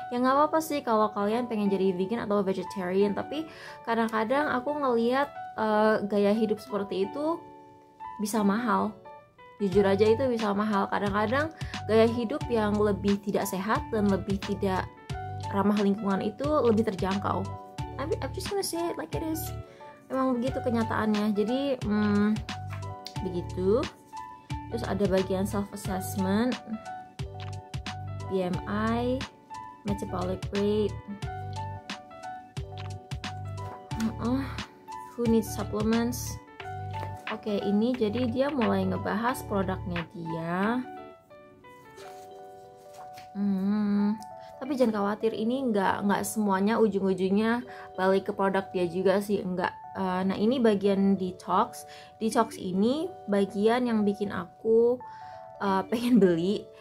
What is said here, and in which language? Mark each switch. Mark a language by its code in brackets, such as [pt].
[id] Ya nggak apa-apa sih kalau kalian pengen jadi vegan atau vegetarian, tapi kadang-kadang aku ngelihat gaya hidup seperti itu bisa mahal. Jujur aja itu bisa mahal. Kadang-kadang gaya hidup yang lebih tidak sehat dan lebih tidak ramah lingkungan itu lebih terjangkau. [en] I'm just gonna say it like it is. [id] Emang begitu kenyataannya. Jadi begitu. Terus ada bagian self assessment, BMI, metabolic rate, [en] who needs supplements. [id] Oke, ini jadi dia mulai ngebahas produknya dia. Tapi jangan khawatir, ini nggak semuanya ujung-ujungnya balik ke produk dia juga sih, enggak. Nah ini bagian detox ini bagian yang bikin aku pengen beli.